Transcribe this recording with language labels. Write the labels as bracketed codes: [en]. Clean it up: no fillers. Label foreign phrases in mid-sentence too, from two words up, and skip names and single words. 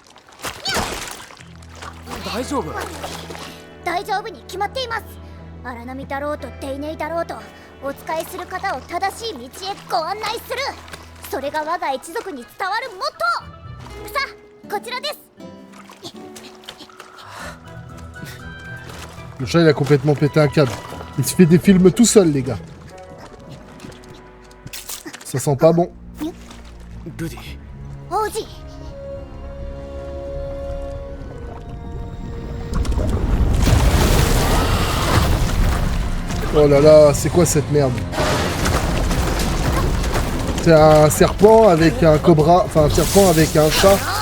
[ja] 大丈夫？大丈夫に決まっています。荒波だろうとデイネイだろうとお使いする方を正しい道へご案内する。それが我が一族に伝わるモットー。さあこちらです。 [fr] Le chat, il a complètement pété un câble. Il se fait des films tout seul, les gars. Ça sent pas bon. [ja] ルディ、王子、 [fr] Oh là là, c'est quoi cette merde? C'est un serpent avec un cobra, enfin un serpent avec un chat.